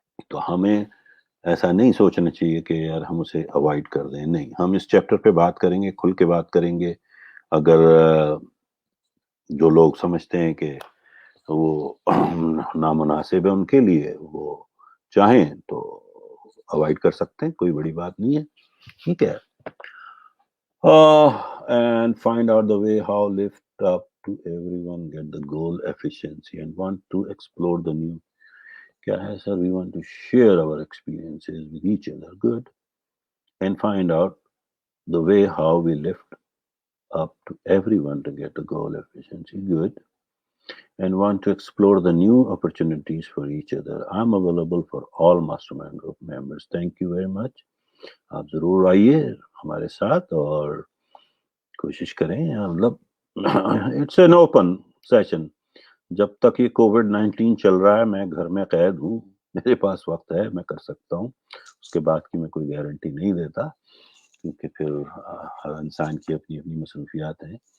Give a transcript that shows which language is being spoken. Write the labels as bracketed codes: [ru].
[ur] تو ہمیں ایسا نہیں سوچنا چاہیے کہ یار ہم اسے اوائڈ کر دیں. نہیں ہم اس چیپٹر پہ بات کریں گے کھل کے بات کریں گے. اگر جو لوگ سمجھتے ہیں کہ وہ نامناسب ہے ان کے لیے وہ چاہیں تو اوائڈ کر سکتے ہیں کوئی بڑی بات نہیں ہے. ٹھیک ہے [en] and find out the way how lift up to everyone get the goal efficiency and want to explore the new [ur] kya hai sir [en] we want to share our experiences with each other good and find out the way how we lift up to everyone to get the goal efficiency good and want to explore the new opportunities for each other. I'm available for all mastermind group members. Thank you very much. [ur] آپ ضرور آئیے ہمارے ساتھ اور کوشش کریں مطلب [en] It's an open session. [ur] جب تک یہ کووڈ-19 چل رہا ہے میں گھر میں قید ہوں میرے پاس وقت ہے میں کر سکتا ہوں. اس کے بعد کی میں کوئی گارنٹی نہیں دیتا کیونکہ پھر ہر انسان کی اپنی اپنی مصروفیات ہیں.